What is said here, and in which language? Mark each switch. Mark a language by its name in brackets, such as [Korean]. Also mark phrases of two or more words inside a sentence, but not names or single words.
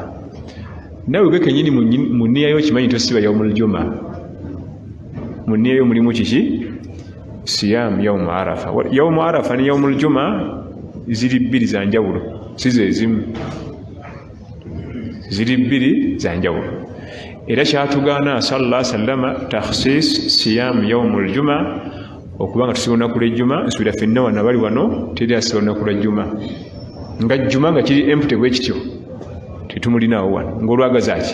[Ganda] Naawe gwe kennyini mu nniya yo kimanyi tosiiba [Arabic] يوم الجمعة, [Ganda] mu nniya yo mulimu kiki? [Arabic] صيام يوم عرفة. يوم عرفة [Ganda] ne [Arabic] يوم الجمعة [Ganda] ziri bbiri za njawulo, si ze zimu, ziri bbiri za njawulo. Era kyatugaana [Arabic] صلى الله عليه وسلم تخصيص صيام يوم الجمعة, [Ganda] okubanga tusiba olunaku lw'ejjuma. Nsubira ffenna wano abali wano teri asiba olunaku lwa jjuma, nga jjuma nga kiri empty bwe kityo tetumulinaawo wano ng'olwagazaaki.